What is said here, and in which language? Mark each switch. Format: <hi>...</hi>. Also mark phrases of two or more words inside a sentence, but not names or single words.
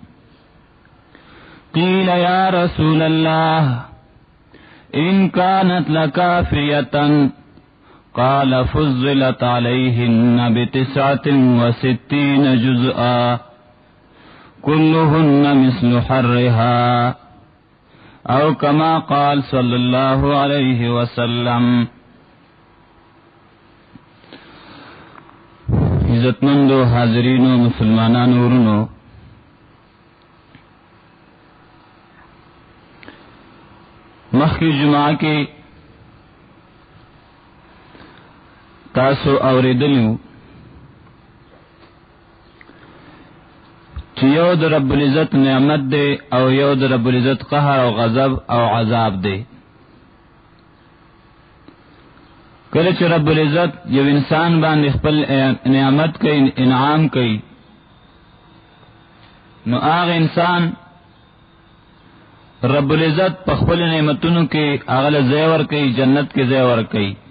<ar>قيل يا رسول الله إن كانت لكافية؟ قال فضلت عليهن ب69 جزءا كلهن مثل حرها او كما قال صلی اللہ علیہ وسلم.</ar> <ps>عزت مندو حاضرین و مسلمانان ورنو، مخی جمعہ کے تاسو اوریدلیو یو د رب العزت نعمت دے او یو د رب العزت قہر او غضب او عذاب دے. کله چې رب العزت یو انسان باندې خپل نعمت کوي، انعام کوي، نو هغه انسان رب العزت په خپل نعمتونو کې اغله ځای ورکړي، جنت کې ځای ورکړي.</ps>